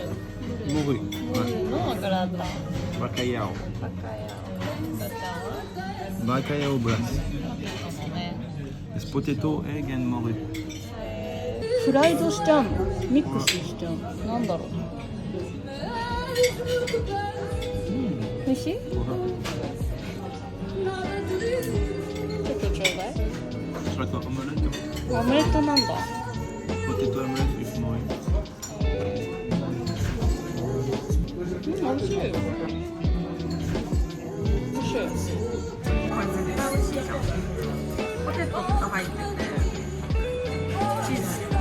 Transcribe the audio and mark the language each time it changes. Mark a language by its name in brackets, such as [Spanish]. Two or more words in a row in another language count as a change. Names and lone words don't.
[French] Morue. [Japanese] ムルのグラタン。 [Portuguese] Bacalhau. [Japanese] バカヤオ。ガチャは [Portuguese] Bacalhau brasse. [Japanese] そうね。 [English] It's potato, egg and morue. [Japanese] フライドしちゃうの？ミックスしちゃうの？なんだろう。美味しい？ちょっとちょうだい。 [French] Je crois qu'on omelette. [Japanese] オムレットなんだ。 [English] Potato omelette with morue. [Japanese] 美味しい。美味しい。ポテトが入ってて、チーズ。